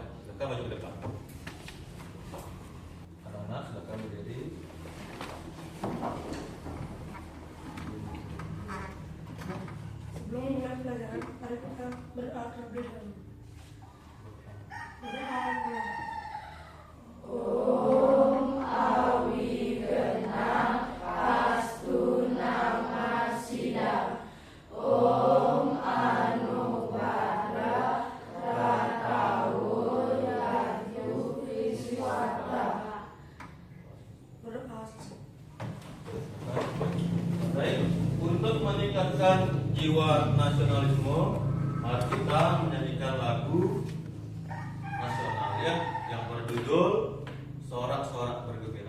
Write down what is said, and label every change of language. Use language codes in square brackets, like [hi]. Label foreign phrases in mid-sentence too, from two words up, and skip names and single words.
[id] Silakan maju ke depan. Anak-anak silakan berdiri. Sebelum mulai pelajaran, mari kita berdoa terlebih dahulu. Berdoa. [sa] Om Awigenang Astunama Sida. Om Anubhadra Ratawo Yaju Viswata. [id] Berdoa. Baik, untuk meningkatkan jiwa nasionalisme, mari kita menyanyikan lagu nasional ya, yang berjudul Sorak-sorak bergembira.